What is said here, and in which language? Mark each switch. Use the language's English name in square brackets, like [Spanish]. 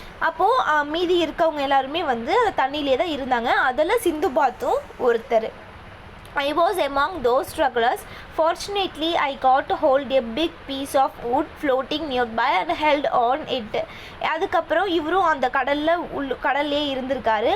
[Tamil] அப்போது மீதி இருக்கவங்க எல்லாருமே வந்து தண்ணியிலே தான் இருந்தாங்க. அதில் சிந்துபாத்தும் ஒருத்தர். [English] I was among those strugglers. Fortunately, I got to hold a big piece of wood floating nearby and held on it. [Tamil] அதுக்கப்புறம் இவரும் அந்த கடல்லே இருந்திருக்காரு.